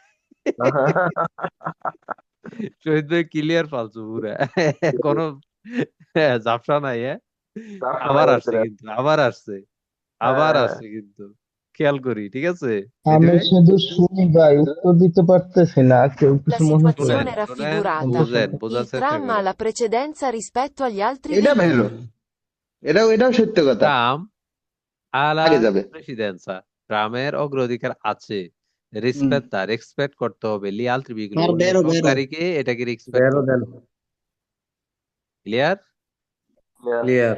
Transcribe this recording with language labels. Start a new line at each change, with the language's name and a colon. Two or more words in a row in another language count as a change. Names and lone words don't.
Bangla: শহীদ ভাই ক্লিয়ার ফালতু পুরা, কোনো ঝাপসা নাই, হ্যাঁ? আবার আসছে কিন্তু, আবার আসছে, আবার আসছে কিন্তু, খেয়াল করি, ঠিক আছে মেহেদী আমি ভাই? শুধু শুনি ভাই, উত্তর দিতে পারতেছি না, কেউ
Italian: La
Bangla: কিছু মনে করে শোনেন
Italian: situazione
Bangla: শোনেন,
Italian: raffigurata,
Bangla: বোঝেন,
Italian: il
Bangla: বোঝার চেষ্টা
Italian: tram ha
Bangla: করেন।
Italian: la precedenza rispetto agli altri
Bangla: এটা ভেলো,
Italian: veicoli.
Bangla: এটাও সত্য কথা। ট্রাম আলা আগে যাবে। প্রেসিডেন্সা, ট্রামের অগ্রাধিকার আছে, হুম। রেসপেক্ট করতে হবে
Italian: gli altri veicoli,
Bangla: আর অন্য বেরো সব বেরো। গাড়িকে এটাকে রেসপেক্ট বেরো করতে দেন। হবে, ক্লিয়ার? ক্লিয়ার।